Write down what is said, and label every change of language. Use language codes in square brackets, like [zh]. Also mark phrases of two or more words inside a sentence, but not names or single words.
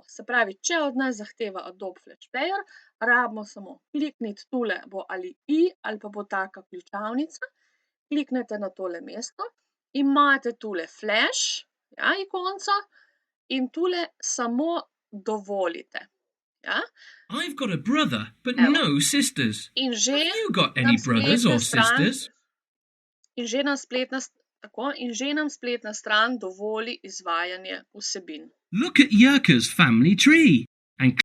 [sl] Se pravi, če od nas zahteva [en] Adobe Flash Player, [sl] rabimo samo klikniti tule, bo ali i ali pa bo taka ključavnica, kliknete na tole mesto, imate tule flash, ja, ikonco, in tule samo dovolite, ja. [en] I've got a brother, but [sl] Evo. [en] no sisters. [sl] In že [en] Have you got [sl] nam [en] any brothers [sl] spletna [en] or [sl] stran, [en] sisters? [sl] in že nam spletna stran dovoli izvajanje vsebin. [en] Look at Yurka's family tree and